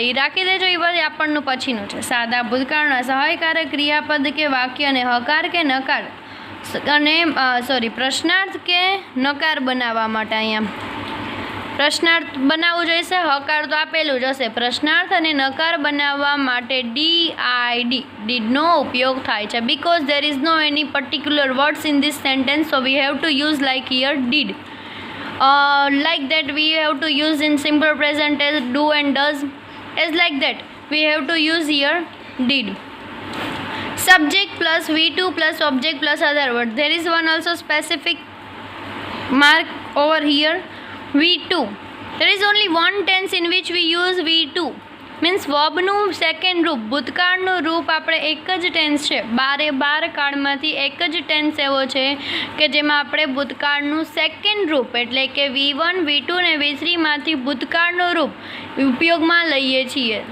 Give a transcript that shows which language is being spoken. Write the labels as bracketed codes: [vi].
[gu] એટલે એ રાખી દેજો, એ બધી આપણનું પછીનું છે. સાદા ભૂતકાળના સહાયકારક ક્રિયાપદ કે વાક્ય અને હકાર કે નકાર અને પ્રશ્નાર્થ કે નકાર બનાવવા માટે અહીંયા પ્રશ્નાર્થ બનાવવું જોઈશે, હકાર તો આપેલું જ હશે. પ્રશ્નાર્થ અને નકાર બનાવવા માટે ડીડનો ઉપયોગ થાય છે. [en] Because there is no any particular words in this sentence, so we have to use like here did. Like that we have to use in simple present as do and does. As like that we have to use here did. Subject plus V2 plus object plus other word. There is one also specific mark over here, V2. There is only one tense in which we use V2. [gu] Means વર્બનું second રૂપ, ભૂતકાળનું રૂપ આપણે એક જ tense છે. 12 કાળમાંથી એક જ tense એવો છે કે જેમાં આપણે ભૂતકાળનું સેકન્ડ રૂપ એટલે કે V1, V2 ને V3માંથી ભૂતકાળનું રૂપ ઉપયોગમાં લઈએ છીએ.